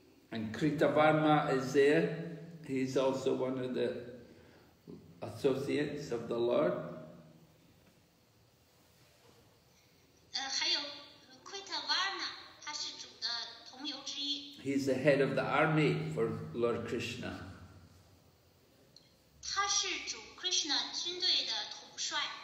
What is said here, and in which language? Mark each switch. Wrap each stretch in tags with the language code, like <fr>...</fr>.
<en>And Kritavarma is there. He's also one of the associates of the Lord.</en> <zh>还有 Kritavarna， 他是主的同游之一。</zh> <en>He's the head of the army for Lord Krishna.</en> <zh>他是主 Krishna 军队的统帅。</zh>